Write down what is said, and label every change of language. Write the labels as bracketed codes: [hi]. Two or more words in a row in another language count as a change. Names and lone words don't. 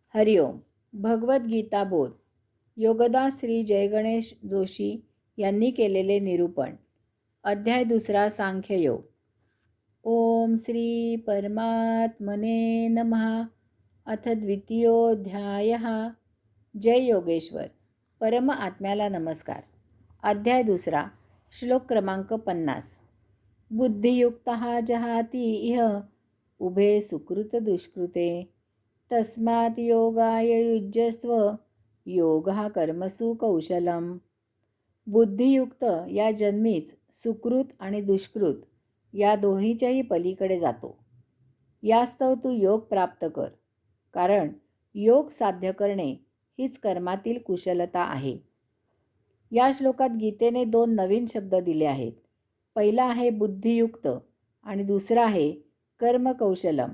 [mr] हरिओम. भगवद्गीता बोध. योगदास श्री जयगणेश जोशी यांनी केलेले निरूपण. अध्याय 2. [sa] सांख्ययोग. ओम श्री परमात्मने नमः. अथ द्वितीयोऽध्यायः. जय योगेश्वर. [mr] परम आत्म्याला नमस्कार. अध्याय 2. श्लोक क्रमांक 50. [sa] बुद्धियुक्तः जहाति इह उभे सुकृत दुष्कृते तस्मात् योगाय युज्यस्व योगः कर्मसु कौशलम. [mr] बुद्धियुक्त या जन्मीच सुकृत आणि दुष्कृत या दोन्हीच्याही पलीकडे जातो. यास्तव तू योग प्राप्त कर, कारण योग साध्य करणे हीच कर्मातील कुशलता आहे. या श्लोकात गीतेने 2 नवीन शब्द दिले आहेत. पहिला आहे बुद्धियुक्त आणि दुसरा आहे कर्मकौशलम.